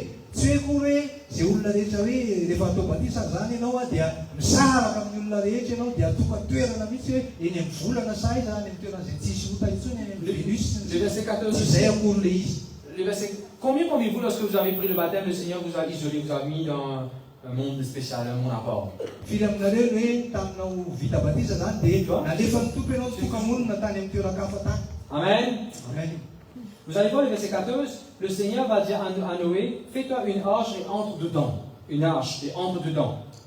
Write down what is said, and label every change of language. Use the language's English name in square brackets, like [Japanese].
[Malagasy] Tsy hoe koa hoe zay olona rehetra hoe rehefa atao batisa zany ianao dia misaraka amin'ny olona rehetra ianao dia toka-toerana mihitsy hoe eny amin'ny volana sa iza any amin'ny toerana izay tsisy ota intsony eny amin'ny Vénus. Zay akory le izy. [French] Le verset, combien parmi vous, lorsque vous avez pris le baptême, le Seigneur vous a isolé, vous a mis dans un monde spécial, un monde à part? [Malagasy] Firy aminareo hoe taminao vita batisa zany dia nalefa ny tompo ianao tokamonina tany amin'ny toeran-kafa tany. Amen. Amen. [French] Vous allez voir le verset 14, le Seigneur va dire à Noé, fais-toi une arche et entre dedans. Une arche et entre dedans.